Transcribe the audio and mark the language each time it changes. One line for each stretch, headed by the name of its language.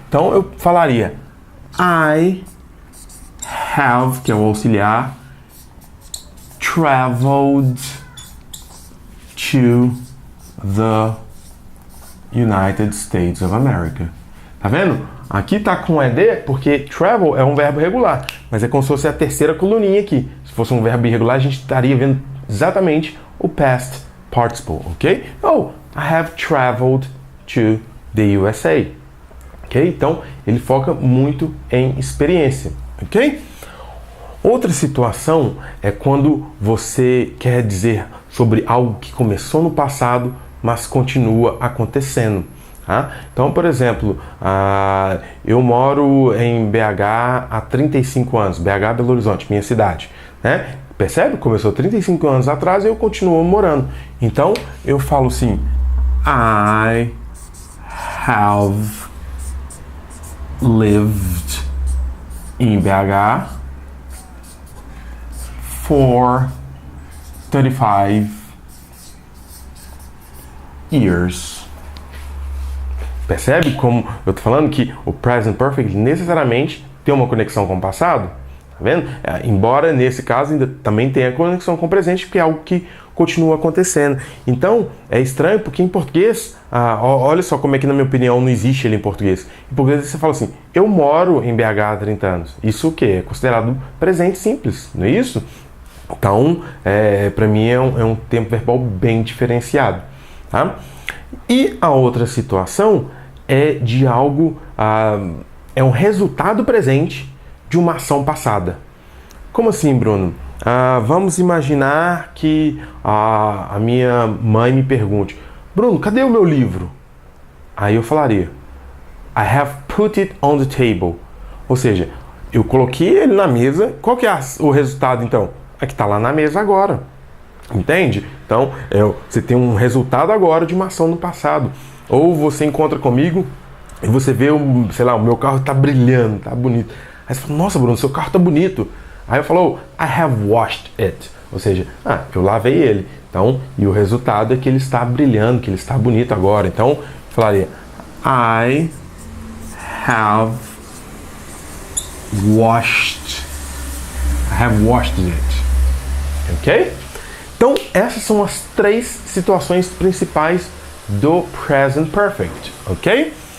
Portuguese: Então, eu falaria I have, que é o auxiliar,
English: traveled to the United States of America.
Portuguese: Tá vendo? Aqui tá com ED porque travel é um verbo regular, mas é como se fosse a terceira coluninha aqui. Se fosse um verbo irregular, a gente estaria vendo exatamente o past participle, ok?
English: I have traveled to the USA. Ok?
Portuguese: Então, ele foca muito em experiência, ok? Outra situação é quando você quer dizer sobre algo que começou no passado, mas continua acontecendo. Tá? Então, por exemplo, eu moro em BH há 35 anos, BH Belo Horizonte, minha cidade. Né? Percebe? Começou 35 anos atrás e eu continuo morando. Então, eu falo assim,
English: I have lived in BH for 35 years.
Portuguese: Percebe como eu tô falando que o Present Perfect necessariamente tem uma conexão com o passado? Tá vendo? Embora nesse caso ainda também tenha conexão com o presente, porque é algo que continua acontecendo. Então, é estranho porque em português, olha só como é que na minha opinião não existe ele em português. Em português você fala assim, eu moro em BH há 30 anos. Isso o quê? É considerado presente simples, não é isso? Então, para mim é um tempo verbal bem diferenciado. Tá? E a outra situação é de algo, é um resultado presente de uma ação passada. Como assim, Bruno? Vamos imaginar que a minha mãe me pergunte, Bruno, cadê o meu livro? Aí eu falaria,
English: I have put it on the table.
Portuguese: Ou seja, eu coloquei ele na mesa. Qual que é o resultado então? É que está lá na mesa agora. Entende? Então, você tem um resultado agora de uma ação no passado. Ou você encontra comigo e você vê, o meu carro está brilhando, está bonito. Aí você fala, nossa, Bruno, seu carro está bonito. Aí eu falo,
English: I have washed it.
Portuguese: Ou seja, eu lavei ele. Então, e o resultado é que ele está brilhando, que ele está bonito agora. Então, eu falaria,
English: I have washed it. Ok?
Portuguese: Então, essas são as 3 situações principais do Present Perfect, ok?